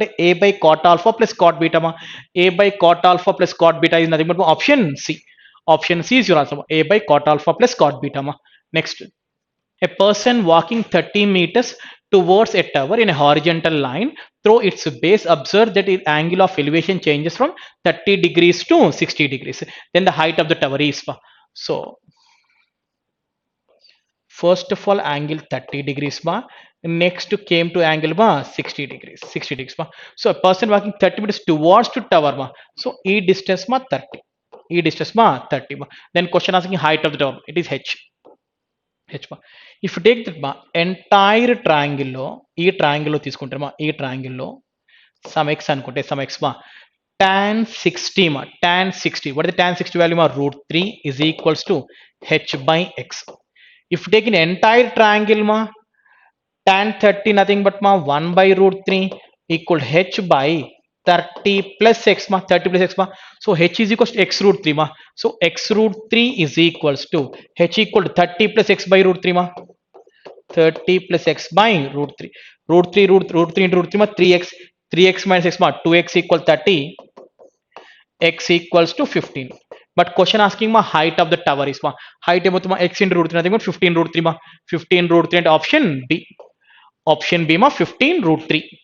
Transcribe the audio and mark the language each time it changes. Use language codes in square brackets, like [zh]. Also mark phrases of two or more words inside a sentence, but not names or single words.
[en] A by cot alpha plus cot beta ma A by cot alpha plus cot beta is nothing but option C is your answer A by cot alpha plus cot beta ma next a person walking 30 meters towards a tower in a horizontal line through its base observe that its angle of elevation changes from 30 degrees to 60 degrees then the height of the tower is so first of all angle 30 degrees ma next came to angle ma 60 degrees ma so a person walking 30 meters towards to tower ma so e distance ma 30 ma then question asking height of the tower it is h ma if take that ma entire [te] ట్రయాంగిల్లో ఈ ట్రయాంగిల్లో తీసుకుంటే మా ఈ ట్రయాంగిల్లో [en] sum x అనుకుంటే sum x ma tan 60 ma tan 60 what is the tan 60 value ma √3 is equals to h by x if take an entire triangle ma tan 30 nothing but ma 1 by √3 equal h by 30 plus x ma 30 plus x ma so h is equals to x √3 ma so x √3 is equals to h equal to 30 plus x by √3 ma 30 plus x by √3 √3 into √3 ma 3x minus x ma 2x equal 30 x equals to 15 but question asking ma height of the tower is ma height about ma x into √3 nothing but 15 √3 ma 15 √3 and option b ma 15 √3